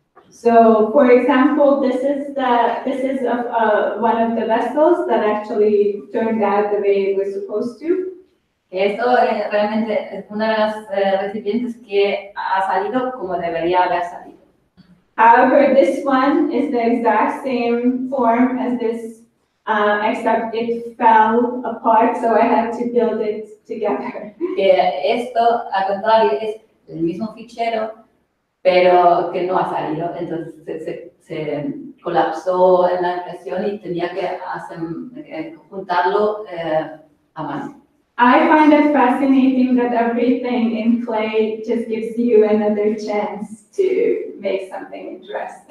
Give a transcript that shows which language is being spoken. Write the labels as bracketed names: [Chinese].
[English] So, for example, this is one of the vessels that actually turned out the way it was supposed to. [Spanish] Esto realmente es una de las recipientes que ha salido como debería haber salido. [English] However, this one is the exact same form as this, except it fell apart, so I had to build it together. [Spanish] Esto, al contrario, es el mismo fichero, pero que no ha salido. Entonces se colapsó en la impresión y tenía que juntarlo a mano. [English] I find it fascinating that everything in clay just gives you another chance to make something interesting.